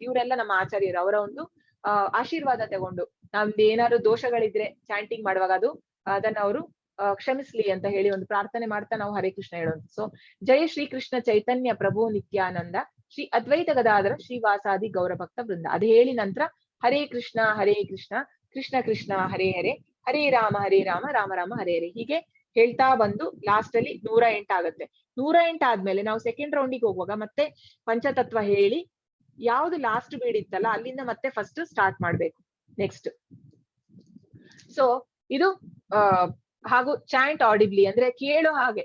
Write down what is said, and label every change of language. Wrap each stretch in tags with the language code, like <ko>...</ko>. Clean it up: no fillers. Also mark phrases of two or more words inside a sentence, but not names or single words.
<kn>ಇವರೆಲ್ಲ ನಮ್ಮ ಆಚಾರ್ಯರು, ಅವರ ಒಂದು ಆಶೀರ್ವಾದ ತಗೊಂಡು ನಮ್ದು ಏನಾದ್ರು ದೋಷಗಳಿದ್ರೆ ಚಾಂಟಿಂಗ್ ಮಾಡುವಾಗ ಅದನ್ನ ಅವರು ಕ್ಷಮಿಸ್ಲಿ ಅಂತ ಹೇಳಿ ಒಂದು ಪ್ರಾರ್ಥನೆ ಮಾಡ್ತಾ ನಾವು ಹರೇ ಕೃಷ್ಣ ಹೇಳೋದು.</kn> <sa>ಸೊ ಜಯ ಶ್ರೀ ಕೃಷ್ಣ ಚೈತನ್ಯ ಪ್ರಭು ನಿತ್ಯಾನಂದ ಶ್ರೀ ಅದ್ವೈತ ಗದಾಧರ ಶ್ರೀವಾಸಾದಿ ಗೌರಭಕ್ತ ವೃಂದ.</sa> <kn>ಅದು ಹೇಳಿ ನಂತರ</kn> <sa>ಹರೇ ಕೃಷ್ಣ ಕೃಷ್ಣ ಕೃಷ್ಣ ಹರೇ ಹರೇ, ಹರೇ ರಾಮ ರಾಮ ರಾಮ ಹರೇ ಹರೇ,</sa> <kn>ಹೀಗೆ ಹೇಳ್ತಾ ಬಂದು ಲಾಸ್ಟ್ ಅಲ್ಲಿ 108 ಆಗುತ್ತೆ. 108 ಆದ್ಮೇಲೆ ನಾವು ಸೆಕೆಂಡ್ ರೌಂಡಿಗೆ ಹೋಗುವಾಗ ಮತ್ತೆ ಪಂಚತತ್ವ ಹೇಳಿ ಯಾವ್ದು</kn> <en>last bead</en> <kn>ಇತ್ತಲ್ಲ ಅಲ್ಲಿಂದ ಮತ್ತೆ</kn> <en>first start</en> <kn>ಮಾಡ್ಬೇಕು ನೆಕ್ಸ್ಟ್. ಸೊ ಇದು ಹಾಗೂ</kn> <en>chant audibly</en> <kn>ಅಂದ್ರೆ ಕೇಳೋ ಹಾಗೆ.</kn>